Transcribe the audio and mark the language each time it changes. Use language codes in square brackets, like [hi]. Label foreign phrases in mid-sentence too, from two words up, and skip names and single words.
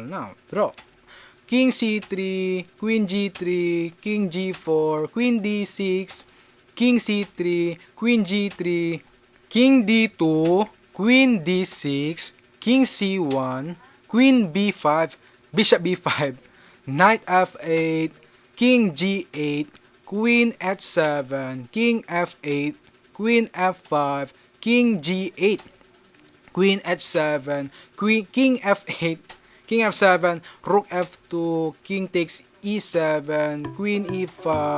[en] Now, draw. King c3, queen g3, king g4, queen d6, king c3, queen g3, king d2, queen d6, king c1, queen b5, bishop b5, knight f8, king g8, queen h7, king f8, queen f5, king g8, queen h7, king f8, king f7, rook f2, king takes e7, queen e5,